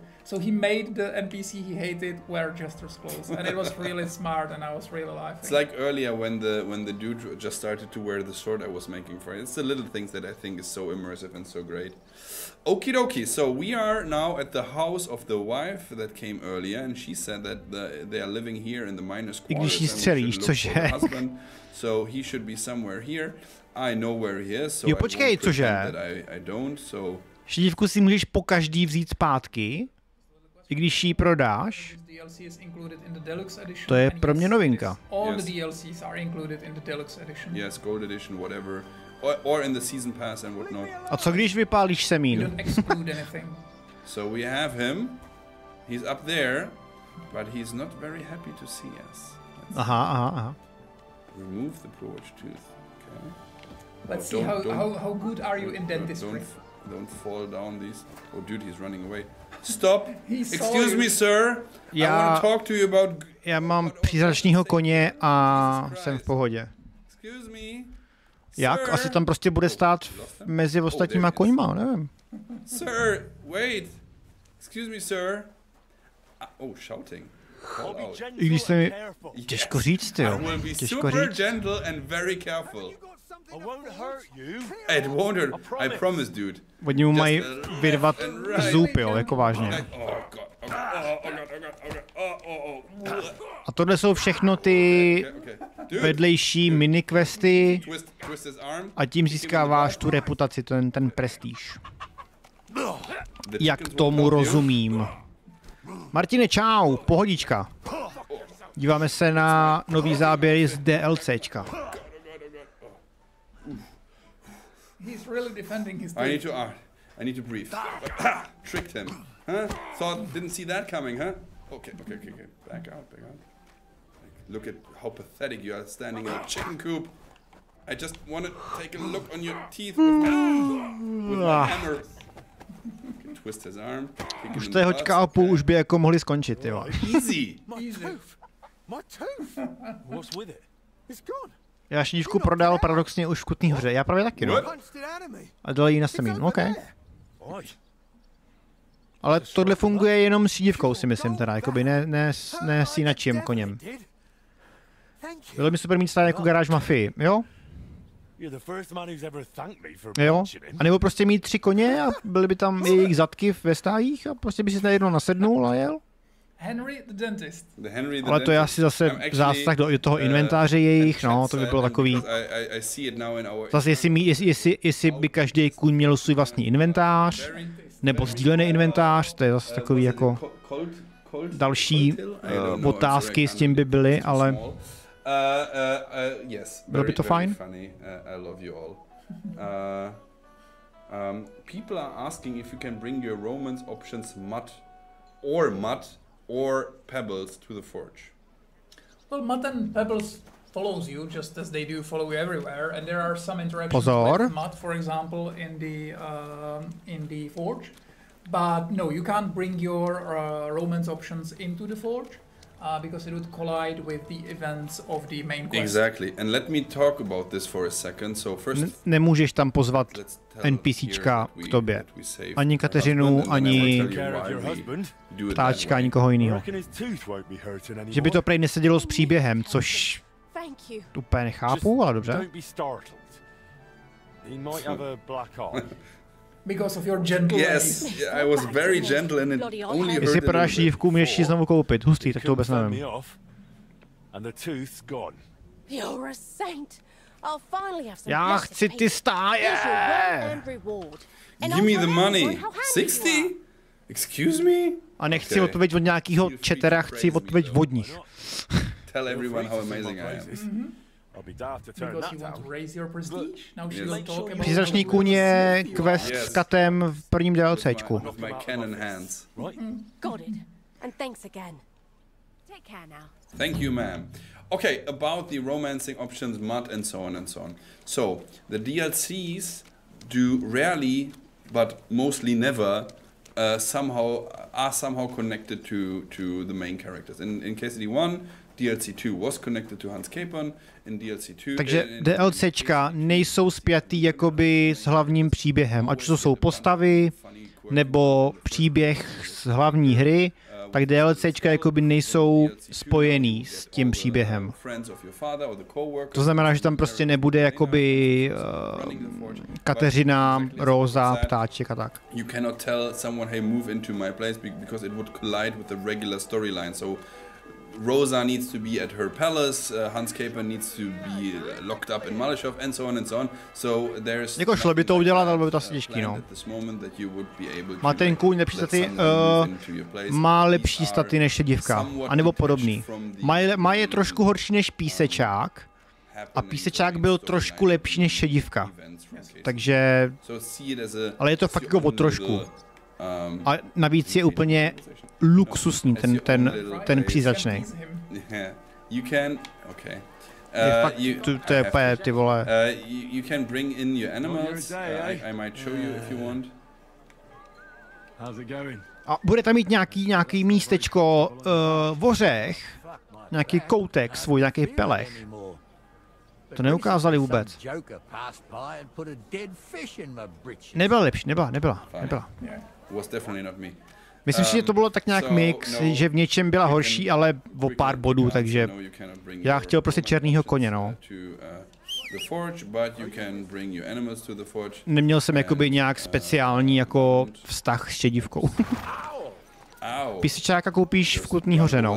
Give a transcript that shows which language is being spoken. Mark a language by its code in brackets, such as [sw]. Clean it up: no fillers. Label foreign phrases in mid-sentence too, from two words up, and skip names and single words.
[en] So he made the NPC he hated wear jester's clothes, and it was really smart, and I was really laughing. It's like earlier when the dude just started to wear the sword I was making for it. It's the little things that I think is so immersive and so great. Okie dokie, so we are now at the house of the wife that came earlier, and she said that they are living here in the miners' quarters. I [cs] když jí střelíš, cože? [en] So he should be somewhere here. I know where he is, so [cs] jo, počkej, cože? [en] I don't, so... [cs] Šedivku si můžeš po každý vzít zpátky, i když ji prodáš. To je pro mě novinka. [en] Yes, gold edition, whatever. Or in the season pass and whatnot. [cs] A co když vypálíš semín? [en] So we have him. He's up there, but he's not very happy to see us. [cs] Aha. [en] Remove the porch tooth. Okay. Let's see how good are you in dentistry. Don't fall down these. Oh, dude, he's running away. Stop! Excuse me, sir. I want to talk to you about. [cs] Já mám přízračního koně a jsem v pohodě. [en] Excuse me. [cs] Jak? Asi tam prostě bude stát mezi ostatníma koňma, nevím. [en] Sir, wait. Excuse me, sir. Oh, shouting. [cs] I když se mi... Těžko říct, jo. Těžko říct. [en] Gentle and very careful. It won't hurt. I promise, dude. [cs] Oni mu mají vyrvat zub, jo, jako vážně. A tohle jsou všechno ty vedlejší miniquesty a tím získáváš tu reputaci, ten prestiž. Jak tomu rozumím. Martine, čau, pohodička. Díváme se na nový záběry z DLCčka. [en] I need to breathe. Tricked him. Huh? Didn't see that coming, huh? Okay. Back out. Look at how pathetic you are standing in a chicken coop. I just want to take a look on your teeth with my hammer. Twist his arm. [cs] Už to je hoďka a půl, už by jako mohli skončit, jo. [en] Easy. My tooth. What's with it? It's gone. [cs] Já šedivku prodal paradoxně už v Kutný Hoře. Já právě taky, no. A dal jí na semín, OK. Ale tohle funguje jenom s šedivkou, si myslím teda, jakoby ne s jinačím koněm. Bylo by super mít stát jako garáž mafii, jo? Jo, a nebo prostě mít 3 koně a byly by tam jejich zadky ve stájích a prostě by si na jedno nasednul a jel. [en] Henry the dentist. [cs] Ale to je asi zase zásah do toho inventáře jejich, no, to by bylo takový. Zase jestli by každý kůň měl svůj vlastní inventář, nebo sdílený inventář, to je zase takový jako další otázky s tím by byly, ale bylo by to fajn. [en] People are asking if you can bring your romance options mud or pebbles to the forge. Well, mud and pebbles follows you just as they do follow you everywhere, and there are some interactions [cs] Pozor. [en] with Mud, for example, in the forge. But no, you can't bring your romance options into the forge because it would collide with the events of the main quest. Exactly. And let me talk about this for a second. So first, [cs] Nemůžeš tam pozvat [en] let's tell [cs] NPCčka [en] here [cs] k tobě. [en] that we save [cs] Ani [en] our [cs] Kateřinu, [en] husband, and then I will [cs] ani [en] tell you why we do it that [cs] ptáčka, [en] way. [cs] nikoho jiného. [en] Reckon his tooth won't be hurting anymore. [cs] Že by to prej nesedělo s příběhem, což [en] Thank you. [cs] úplně nechápu, ale dobře. [en] Don't be startled. He might have a black eye. Because of your gentle Yes, ways. yeah, I was very gentle and it only hurt [cs] Jestli [en] a [cs] prodáš [en] little [cs] dívku, [en] bit [cs] můžeš ji [en] before. [cs] znovu koupit. Hustý, tak to vůbec [en] Couldn't fend [cs] nevím. [en] me off, and the tooth's gone. You're a saint. I'll finally have some [cs] Já [en] blessed [cs] chci [en] peace. [cs] ty stáje! [en] Here's your well and reward. And Give me I'll the tell money. everyone how handy you 60? are. Excuse me? [cs] A nechci [en] Okay. [cs] odpověď od nějakého četera, chci odpověď od nich. [en] Tell everyone how amazing I am. I'll be daft to turn Because you that want to down. raise your prestige. Now she Yes. will talk about [cs] Přízračný kůň je quest [en] Yes. [cs] s katem v prvním DLCčku. [en] With my cannon hands. Right? Got it. And thanks again. Take care now. Thank you, ma'am. Okay, about the romancing options, mud, and so on and so on. So, the DLCs do rarely, but mostly never, are somehow connected to the main characters. In KCD1, DLC 2 was connected to Hans Capon. In DLC 2, [cs] Takže DLCčka nejsou spjatý jakoby s hlavním příběhem. Ať už to jsou postavy, nebo příběh z hlavní hry, tak DLCčka jakoby nejsou spojený s tím příběhem. To znamená, že tam prostě nebude jakoby Kateřina, Róza, ptáček a tak. [en] You cannot tell someone, hey, move into my place, because it would collide with the regular storyline. So Rosa needs to be at her palace, Hans Caper needs to be locked up in Malishov, and so on and so on. So there's [cs] Jako šlo by to udělat, ale by to asi těžký, no. Má ten kůň lepší staty, má lepší staty než šedivka, anebo podobný. Má je trošku horší než písečák, a písečák byl trošku lepší než šedivka. Takže, ale je to fakt jako o trošku. A navíc je úplně luxusní ten přízračnej. [en] You can, okay. [cs] Je fakt, to je úplně, ty vole. [en] You can bring in your animals. I might show you if you want. How's it going? [cs] A bude tam mít nějaký místečko v ořech, nějaký koutek svůj, nějaký pelech. To neukázali vůbec. Nebyla lepší, nebyla. [en] Was definitely not me. [cs] Myslím si, že to bylo tak nějak mix, že v něčem byla horší, ale o pár bodů, takže já chtěl prostě černýho koně, no. Neměl jsem jakoby nějak speciální jako vztah s šedivkou. Písečáka koupíš v Kutný hoře, no.